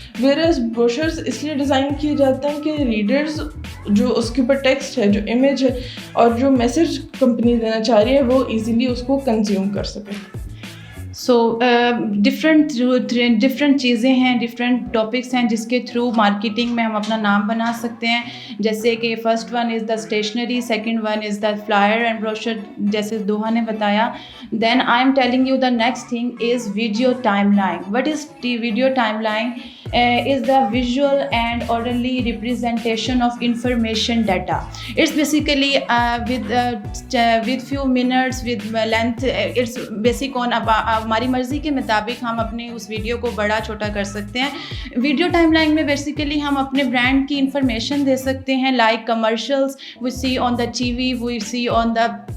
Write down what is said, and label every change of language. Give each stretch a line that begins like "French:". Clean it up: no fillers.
Urdu: Wears brochures اس لیے design کیے جاتے ہیں کہ ریڈرز جو اس کے اوپر ٹیکسٹ ہے, جو امیج ہے اور جو میسج کمپنی دینا چاہ رہی ہے وہ ایزیلی اس کو کنزیوم کر سکے. سو ڈفرینٹ چیزیں ہیں, ڈفرینٹ ٹاپکس ہیں جس کے تھرو مارکیٹنگ میں ہم اپنا نام بنا سکتے ہیں.
English: جیسے کہ first one is the stationery, second one is the flyer and brochure
Urdu: جیسے دوہا نے بتایا.
English: Then I am telling you the next thing is video timeline. What is video timeline? is the visual and orally representation of information data. It's basically with few minutes, with length, it's basic on
Urdu: ہماری مرضی کے مطابق ہم اپنے اس video کو بڑا چھوٹا کر سکتے ہیں. ویڈیو ٹائم لائن میں بیسیکلی ہم اپنے برانڈ کی انفارمیشن دے سکتے ہیں, like commercials
English: we see on the
Urdu: TV, we see on the